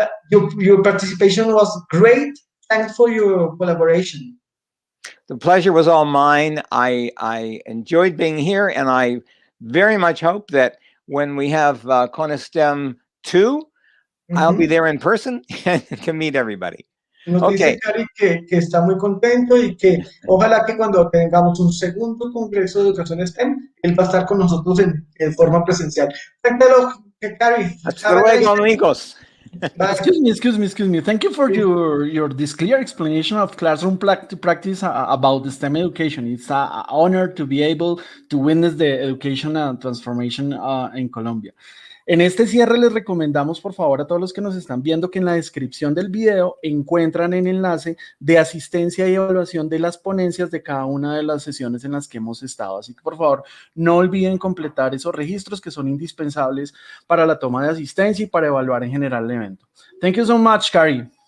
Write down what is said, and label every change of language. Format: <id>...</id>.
<en>Your participation was great. Thanks for your collaboration. The pleasure was all mine. I enjoyed being here, and I very much hope that when we have CONESTEM 2, I'll be there in person and can meet everybody.</en> <es>Nos dice Cary que está muy contento y que ojalá que cuando tengamos un segundo congreso de educación STEM, él va a estar con nosotros en forma presencial. Cuéntalo, Cary. Hasta luego, amigos.</es> <en>Excuse me. Thank you for this clear explanation of classroom practice about the STEM education. It's an honor to be able to witness the education transformation in Colombia.</en> <es>En este cierre les recomendamos por favor a todos los que nos están viendo que en la descripción del video encuentran el enlace de asistencia y evaluación de las ponencias de cada una de las sesiones en las que hemos estado. Así que por favor no olviden completar esos registros que son indispensables para la toma de asistencia y para evaluar en general el evento.</es> <en>Thank you so much,</en> <es>Cary.</es>